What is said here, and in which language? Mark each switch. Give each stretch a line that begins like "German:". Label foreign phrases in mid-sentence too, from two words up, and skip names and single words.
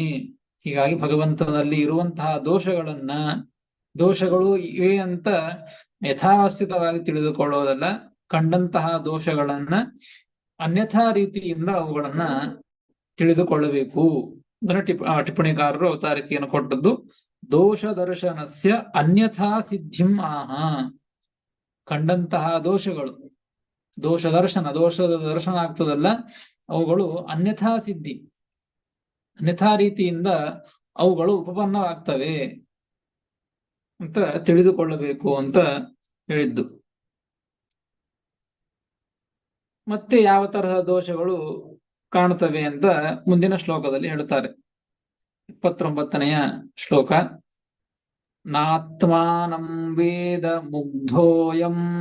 Kannada: ಹೀಗಾಗಿ ಭಗವಂತನಲ್ಲಿ ಇರುವಂತಹ ದೋಷಗಳು ಇವೆ ಅಂತ ಯಥಾವಸ್ಥಿತವಾಗಿ ತಿಳಿದುಕೊಳ್ಳೋದಲ್ಲ, ಕಂಡಂತಹ ದೋಷಗಳನ್ನ ಅನ್ಯಥಾ ರೀತಿಯಿಂದ ಅವುಗಳನ್ನ ತಿಳಿದುಕೊಳ್ಳಬೇಕು. ಅದನ್ನ ಟಿಪ್ಪಣಿಕಾರರು ಅವತಾರಿಕೆಯನ್ನು ಕೊಟ್ಟದ್ದು
Sanskrit: ದೋಷ ದರ್ಶನಸ್ಯ ಅನ್ಯಥಾ ಸಿದ್ಧಿಂ ಆಹ.
Kannada: ಕಂಡಂತಹ ದೋಷದ ದರ್ಶನ ಆಗ್ತದಲ್ಲ, ಅವುಗಳು ಅನ್ಯಥಾ ಸಿದ್ಧಿ, ಅನ್ಯಥಾ ರೀತಿಯಿಂದ ಅವುಗಳು ಉಪಪನ್ನವಾಗ್ತವೆ ಅಂತ ತಿಳಿದುಕೊಳ್ಳಬೇಕು ಅಂತ ಹೇಳಿದ್ದು. ಮತ್ತೆ ಯಾವ ತರಹ ದೋಷಗಳು ಕಾಣುತ್ತವೆ ಅಂತ ಮುಂದಿನ ಶ್ಲೋಕದಲ್ಲಿ ಹೇಳ್ತಾರೆ. 29ನೆಯ ಶ್ಲೋಕ.
Sanskrit: ನಾತ್ಮಾನಂ ವೇದ ಮುಗ್ಧೋಯಂ